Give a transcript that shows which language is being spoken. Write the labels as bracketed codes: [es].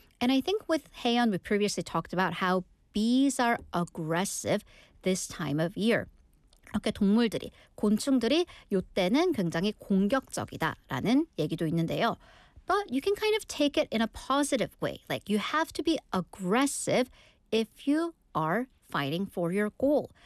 [en] And I think with Haeyeon, we previously talked about how bees are aggressive this time of year. [ko] 이렇게 동물들이, 곤충들이 이때는 굉장히 공격적이다라는 얘기도 있는데요. [en] But you can kind of take it in a positive way. Like you have to be aggressive if you are fighting for your goal.